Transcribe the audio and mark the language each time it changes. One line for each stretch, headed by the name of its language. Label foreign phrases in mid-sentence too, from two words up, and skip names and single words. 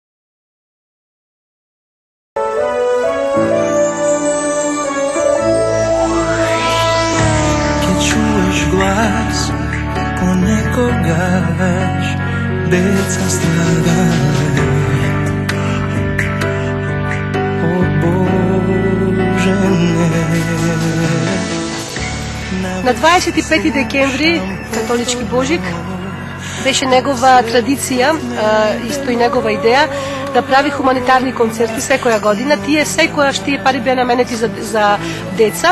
Serbian: Kad čuješ glas ponekoga već deca stradale, o Bože ne.
Macedonian: На 25 декември, католички Божик, беше негова традиција, исто и негова идеја, да прави хуманитарни концерти секоја година. Тие секојаш тие пари беа наменети за деца.